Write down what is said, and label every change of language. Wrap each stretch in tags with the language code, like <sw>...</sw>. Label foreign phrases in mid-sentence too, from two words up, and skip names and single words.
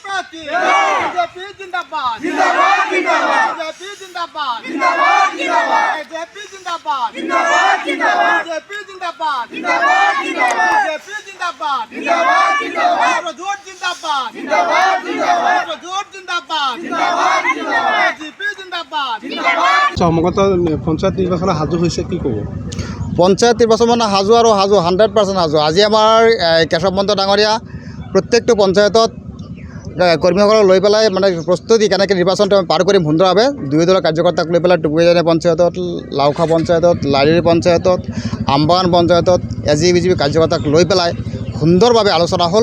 <hi>की बीजेपी जिंदाबाद जिंदाबाद जिंदाबाद बीजेपी जिंदाबाद जिंदाबाद जिंदाबाद बीजेपी जिंदाबाद जिंदाबाद जिंदाबाद बीजेपी जिंदाबाद जिंदाबाद जिंदाबाद बीजेपी जिंदाबाद जिंदाबाद जिंदाबाद प्रजोट जिंदाबाद जिंदाबाद जिंदाबाद प्रजोट जिंदाबाद जिंदाबाद जिंदाबाद बीजेपी जिंदाबाद जिंदाबाद</hi> <as>সমগত পঞ্চায়ত নিৰ্বাচনৰ সাজু হৈছে কি ক'ব? পঞ্চায়ত নিৰ্বাচন মানে সাজু আৰু সাজু 100% সাজু। আজি আমাৰ কেশৱ মহন্ত ডাঙৰীয়া প্ৰত্যেকটো পঞ্চায়তত কৰ্মীসকলক লৈ পেলাই মানে প্ৰস্তুতি কেনেকৈ নিৰ্বাচনটো আমি পাৰ কৰিম সুন্দৰভাৱে দুয়ো দলৰ কাৰ্যকৰ্তাক লৈ পেলাই টুকুৰিজানি পঞ্চায়তত, লাওখোৱা পঞ্চায়তত, লাৰিৰী পঞ্চায়তত, আমবাগান পঞ্চায়তত বিজেপি কাৰ্যকৰ্তাক লৈ পেলাই সুন্দৰভাৱে আলোচনা হ'ল।</as>